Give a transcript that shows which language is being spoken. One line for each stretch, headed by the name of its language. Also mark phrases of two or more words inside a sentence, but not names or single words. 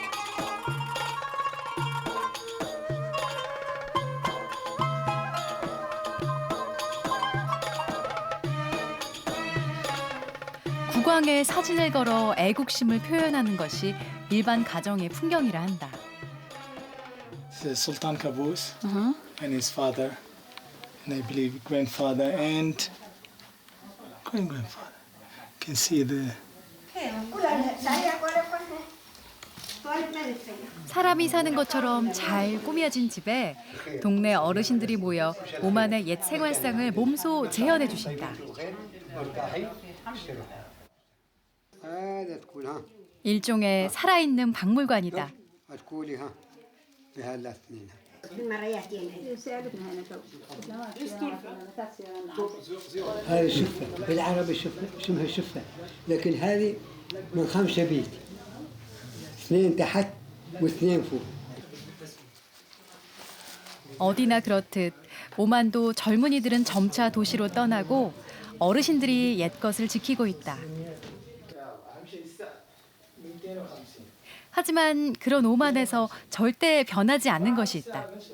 Korean: 국왕의 사진을 걸어 애국심을 표현하는 것이 일반 가정의 풍경이라 한다.
English: Sultan Qaboos and his father, and I believe grandfather and grandfather. You can see the.
Korean: 사람이 사는 것처럼 잘 꾸며진 집에 동네 어르신들이 모여 오만의 옛 생활상을 몸소 재현해 주신다. 일종의 살아있는 박물관이다.
Arabic: هذه شفة بالعربي شفة اسمها شفة لكن هذه من 5 بيت 2 تحت و2 فوق.
Korean: 어디나 그렇듯 오만도 젊은이들은 점차 도시로 떠나고 어르신들이 옛것을 지키고 있다. 하지만 그런 오만에서 절대 변하지 않는 것이 있다.